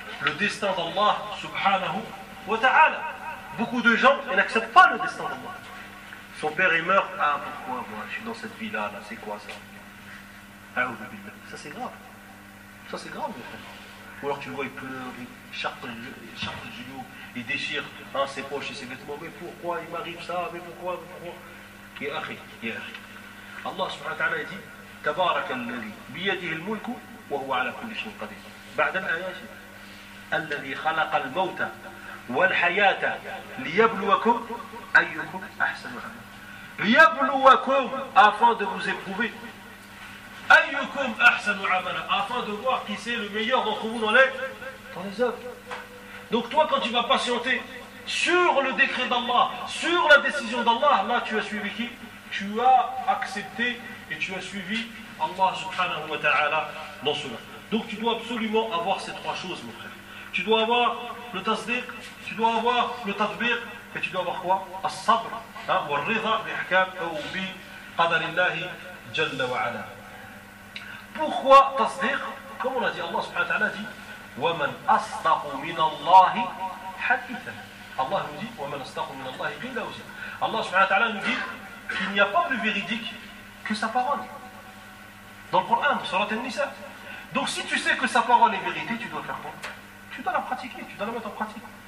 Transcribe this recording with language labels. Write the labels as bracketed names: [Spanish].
[French] Le destin d'Allah subhanahu wa ta'ala. Beaucoup de gens n'acceptent pas le destin d'Allah. Son père il meurt. Ah pourquoi moi je suis dans cette vie là, c'est quoi ça? Ça c'est grave mon frère. Ou alors tu le vois, il pleure, il charpe le genou, il déchire ses poches et ses vêtements. Mais pourquoi il m'arrive ça? Mais pourquoi? Et Allah subhanahu wa ta'ala dit [Arabic] تبارك الذي بيده الملك وهو على كل شيء قدير بعد الآيات الذي خلق الموت والحياة ليبلوكم أيكم أحسن عملا ليبلوكم [French] afin de vous éprouver [Arabic] أيكم أحسن عملا [French] afin de voir qui c'est le meilleur d'entre vous dans les œuvres. Donc toi quand tu vas patienter sur le décret d'Allah, sur la décision d'Allah, là tu as suivi qui? Tu as accepté et tu as suivi Allah subhanahu wa ta'ala dans cela. Donc tu dois absolument avoir ces trois choses, mon frère. Tu dois avoir le tasdiq, tu dois avoir le tadbir, et tu dois avoir quoi? [Arabic] As-sabr, wal-ridha bi-hikam ou bi-qadarillahi jalla wa ala. [French] Pourquoi tasdiq? Comme on l'a dit, Allah subhanahu wa ta'ala dit [Arabic] وَمَنْ أَصْدَقُ مِنَ اللَّهِ حَدِيثًا. [French] Allah nous dit [Arabic] وَمَنْ أَصْدَقُ مِنَ اللَّهِ قِيلَ وَسَى. [French] Allah subhanahu wa ta'ala nous dit qu'il n'y a pas plus véridique que sa parole. Dans le Coran, dans Surat al-Nisa. Donc si tu sais que sa parole est vérité, tu dois faire quoi? Tu dois la pratiquer, tu dois la mettre en pratique.